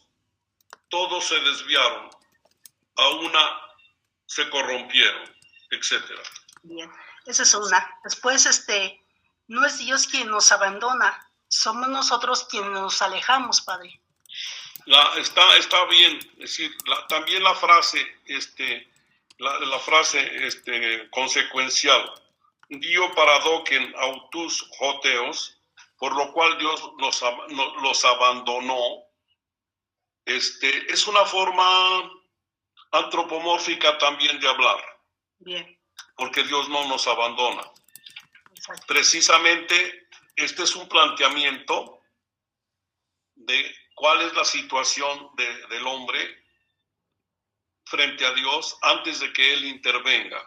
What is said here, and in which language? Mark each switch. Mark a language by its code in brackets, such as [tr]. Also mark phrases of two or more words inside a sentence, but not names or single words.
[es] Todos se desviaron, a una se corrompieron, etcétera. Bien, esa es una. Después, no es Dios quien nos abandona, somos nosotros quienes nos alejamos, padre. Está bien, es decir, también la frase, la frase consecuencial, [el] Διὸ παρέδωκεν αὐτοὺς ὁ θεὸς, [es] por lo cual Dios los abandonó, es una forma antropomórfica también de hablar. Bien. Porque Dios no nos abandona. Exacto. Precisamente este es un planteamiento de cuál es la situación del hombre frente a Dios antes de que Él intervenga.